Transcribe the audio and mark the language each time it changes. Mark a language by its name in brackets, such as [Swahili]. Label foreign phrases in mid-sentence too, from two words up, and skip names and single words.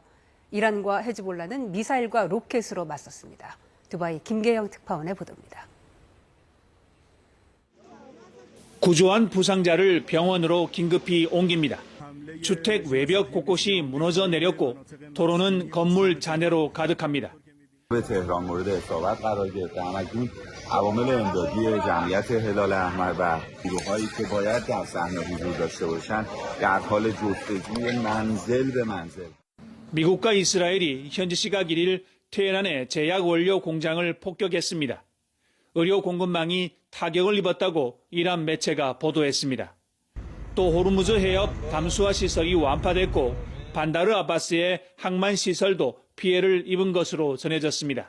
[Korean] 이란과 헤즈볼라는 미사일과 로켓으로 맞섰습니다. 두바이 김계영 특파원의 보도입니다. 구조한 부상자를 병원으로 긴급히 옮깁니다. 주택 외벽 곳곳이 무너져 내렸고 도로는 건물 잔해로 가득합니다. [Persian] عوامل امدادی جمعیت هلال احمر و نیروهایی که باید در صحنه حضور داشته باشند در حال جستجوی منزل به منزل. [Korean] 미국과 이스라엘이 현지 시각 1일 테헤란의 제약 원료 공장을 폭격했습니다. 의료 공급망이 타격을 입었다고 이란 매체가 보도했습니다. 또 호르무즈 해협 담수화 시설이 완파됐고 반다르 아바스의 항만 시설도 피해를 입은 것으로 전해졌습니다.